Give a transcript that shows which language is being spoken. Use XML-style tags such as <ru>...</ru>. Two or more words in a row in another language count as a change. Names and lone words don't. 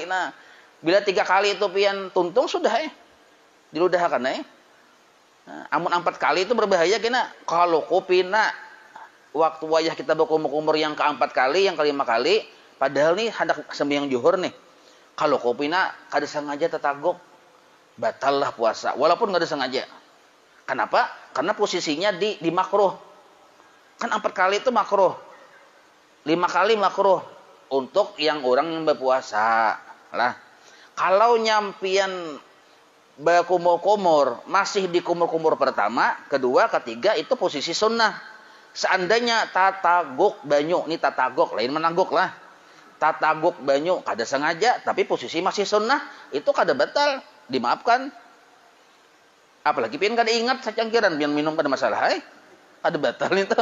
<bjn>Nah, bila 3 kali itu pian tuntung sudah diludahkan Nah, amun 4 kali itu berbahaya kena. Kalau kupina waktu wayah kita berkumur-kumur yang ke-4 kali, yang ke-5 kali, padahal nih hendak sembahyang zuhur nih. Kalau kopina kada sengaja tetagok, batal lah puasa walaupun kada sengaja.</bjn> <id>Kenapa? Karena posisinya di makruh. Kan 4 kali itu makruh. 5 kali makruh untuk yang orang yang berpuasa.</id> <bjn>Lah, kalau nyampian berkumur-kumur masih di kumur-kumur pertama, kedua, ketiga itu posisi sunnah. Seandainya tatagok banyu, ini tatagok, lain menangguk lah. Tatagok banyu, kada sengaja, tapi posisi masih sunnah, itu kada batal, dimaafkan. Apalagi pian kada ingat sacangkiran, pian minum pada masalah, kada batal itu.</bjn>